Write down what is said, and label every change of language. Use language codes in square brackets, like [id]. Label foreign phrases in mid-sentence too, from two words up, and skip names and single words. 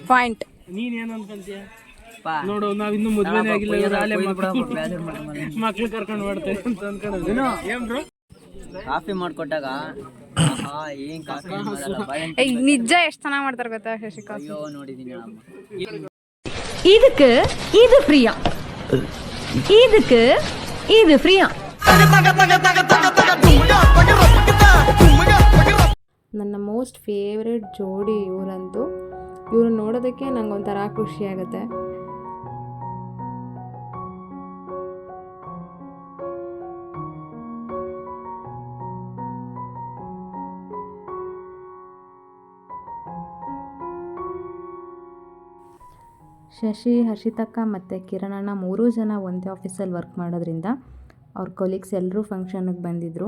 [kn] ಪಾಯಿಂಟ್. ನೀನ್ ಏನ್ ಅನ್ಕೊಂತೀಯ? ನೋಡು ನಾವ್ ಇನ್ನು ಮದ್ವೆನೇ ಆಗಿಲ್ಲ, ಮಕ್ಳು ಕರ್ಕೊಂಡು ಮಾಡ್ತೇವೆ ಅಂತ ಅನ್ಕೊಳ್ಳೋದು. ಏನ್ ಬ್ರೋ ಕಾಫಿ ಮಾಡ್ಕೊಟ್ಟಾಗ ಏನ್ ಕಾಫಿ ನಿಜ ಎಷ್ಟು ಚೆನ್ನಾಗಿ ಮಾಡ್ತಾರೆ ಗೊತ್ತಾ ಶಶಿಕಾಂತ್. ಅಯ್ಯೋ ನೋಡಿದೀನಿ [ta] இதுக்கு இது ஃப்ரீயா இதுக்கு இது ஃப்ரீயா. [kn] ನನ್ನ [en] most favourite [kn] ಜೋಡಿ ಇವರಂತೂ. ಇವ್ರು ನೋಡೋದಕ್ಕೆ ನಂಗೆ ಒಂಥರ ಖುಷಿ ಆಗುತ್ತೆ. ಶಶಿ, ಹರ್ಷಿತಕ್ಕ ಮತ್ತು ಕಿರಣಣ್ಣ 3 ಜನ ಒಂದೇ ಆಫೀಸಲ್ಲಿ ವರ್ಕ್ ಮಾಡೋದ್ರಿಂದ ಅವ್ರ ಕೊಲೀಗ್ಸ್ ಎಲ್ಲರೂ ಫಂಕ್ಷನ್ಗೆ ಬಂದಿದ್ದರು.